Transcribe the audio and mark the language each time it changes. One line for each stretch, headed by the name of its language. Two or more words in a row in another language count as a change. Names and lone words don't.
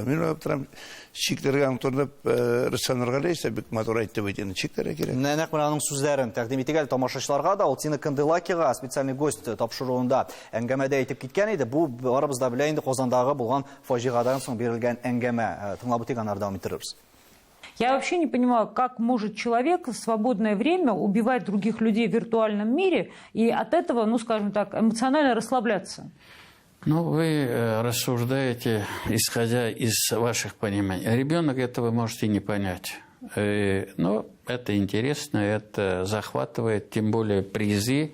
Tatar: Мин уйлап торам, чикләргә аңтырып Рөстәм Нургалиев бик матур әйтте бит инде, чикләргә кирәк. Нәкъ менә аның сүзләрен тәкъдим итик әле тамашачыларга да. Ул Тина Канделакига специальный гость тапшыруында әңгәмәдә әйтеп киткән иде. Бу барыбыз да белә инде Казандагы булган фаҗигадан соң бирелгән әңгәмә. Тыңлап үтик, аннан дәвам иттерербез.
Russian: Я вообще не понимаю, как может человек в свободное время убивать других людей в виртуальном мире и от этого, ну, скажем так, эмоционально расслабляться. Ну, вы рассуждаете, исходя из ваших пониманий. Ребенок этого может и не понять. Но это интересно, это захватывает, тем более призы.